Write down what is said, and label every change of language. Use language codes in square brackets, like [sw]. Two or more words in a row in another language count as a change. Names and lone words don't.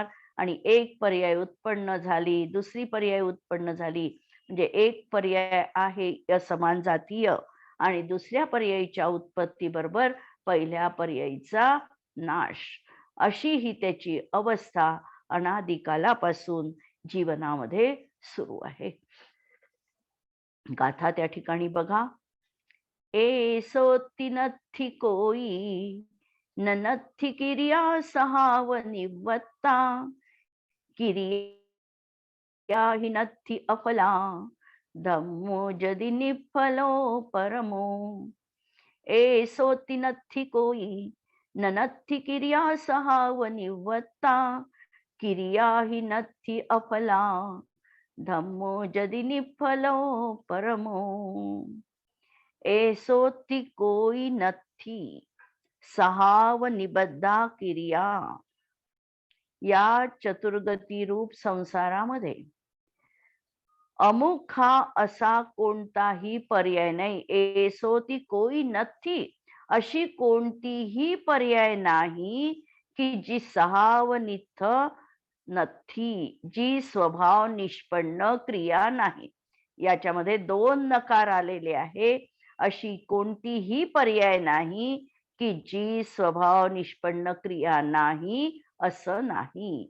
[mr] आणि एक पर्याय उत्पन्न झाली, दुसरी पर्याय उत्पन्न झाली, म्हणजे एक पर्याय आहे असमान जातीय, आणि दुसऱ्या पर्यायीच्या उत्पत्ती बरोबर पहिल्या पर्यायीचा नाश, अशी ही त्याची अवस्था अनादिकालापासून जीवनामध्ये सुरू आहे. गाथा त्या ठिकाणी बघा. [pra] सोती नथी कोई नथी किरिया सहाव निवत्ता, किरिया ही नथी अफला, धम्मो जदि निफलो परमो. सोती नथी कोई नथी किरिया सहाव निवत्ता, किरिया ही नथी अफला, धम्मो जदि निफलो परमो. सोती कोई नथी सहाव निबद्धा किरिया. [mr] या चतुर्गती रूप संसारामध्ये अमुक हा असा कोणताही पर्याय नाही. [pra] सोती कोई नथी, [mr] अशी कोणतीही पर्याय नाही की जी [pra] सहावनिथ नथी, [mr] जी स्वभाव निष्पन्न क्रिया नाही. याच्यामध्ये 2 नकार आलेले आहे. अशी कोणतीही पर्याय नाही की जी स्वभाव निष्पन्न क्रिया नाही असं नाही.